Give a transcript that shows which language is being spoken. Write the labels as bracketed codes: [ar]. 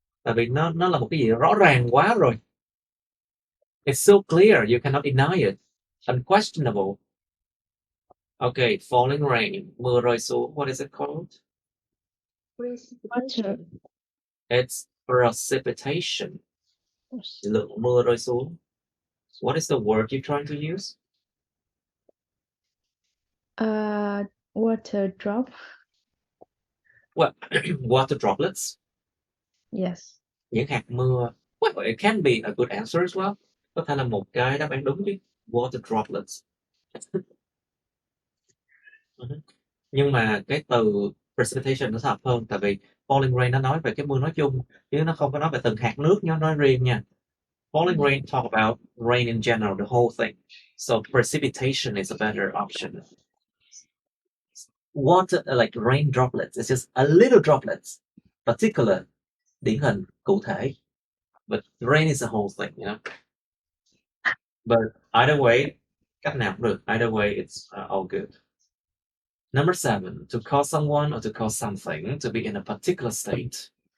[vi] Tại vì nó là một cái gì rõ ràng quá rồi. [en] It's so clear, you cannot deny it. Unquestionable. Okay, falling rain, [vi] mưa rơi xuống. [en] What is it called? Water. It's precipitation. [vi] Lượng mưa rơi xuống. [en] What is the word you're trying to use? Water drop. Well, water droplets. Yes. [vi] Những hạt mưa. [en] Well, it can be a good answer as well. [vi] Có thể là một cái đáp án đúng chứ. [en] Water droplets. [vi] Nhưng mà cái từ precipitation nó hợp hơn, tại vì falling rain nó nói về cái mưa nói chung, chứ nó không có nói về từng hạt nước nhá, nói riêng nha. [en] Falling rain talk about rain in general, the whole thing. So precipitation is a better option. Water, like rain droplets, it's just a little droplets, particular, [vi] điển hình, cụ thể. [en] But rain is a whole thing, you know. But either way, [vi] cách nào cũng được. [en] Either way, it's all good. Number 7, to cause someone or to cause something to be in a particular state.